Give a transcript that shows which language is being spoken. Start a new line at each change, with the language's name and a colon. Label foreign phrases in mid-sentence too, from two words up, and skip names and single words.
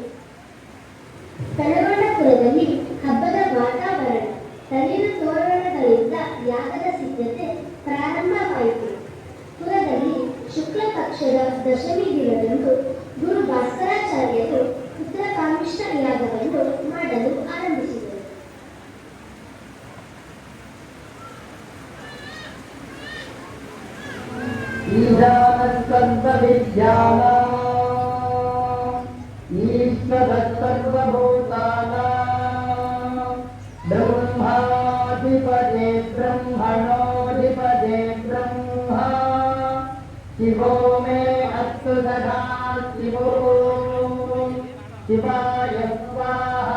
Kannada: ತಳವಣ್ಣಪುರದಲ್ಲಿ ಹಬ್ಬದ ವಾತಾವರಣ, ತಳಿನ ತೋರಣಗಳಿಂದ ಯಾಗದ ಸಿದ್ಧತೆ ಪ್ರಾರಂಭವಾಯಿತು. ಪುರದಲ್ಲಿ ಶುಕ್ಲ ಪಕ್ಷದ ದಶಮಿ ದಿನದಂದು ಗುರು ಭಾಸ್ಕರಾಚಾರ್ಯರು ಪುತ್ರಕಾಮಿಷ್ಠ ಯಾಗವನ್ನು ಮಾಡಲು ಆರಂಭಿಸಿದರು.
Sanskrit: ईश्वरः सर्वभूतानां ब्रह्माधिपते ब्रह्मणोऽधिपते ब्रह्मा शिवो मे अस्तु सदा शिवो शिवाय स्वाहा।